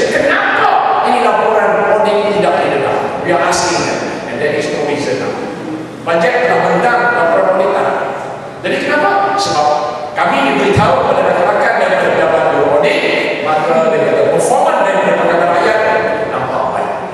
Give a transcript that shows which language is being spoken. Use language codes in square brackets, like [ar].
[ms] Kenapa ini laporan audit tidak didengar? [en] We are asking them, and there is no reason now. [ms] Budget telah bentang, laporan audit tak. Jadi kenapa? Sebab kami diberitahu kepada rakan-rakan dari pejabat biro audit, maka dengan performa dari Pakatan Rakyat nampak baik.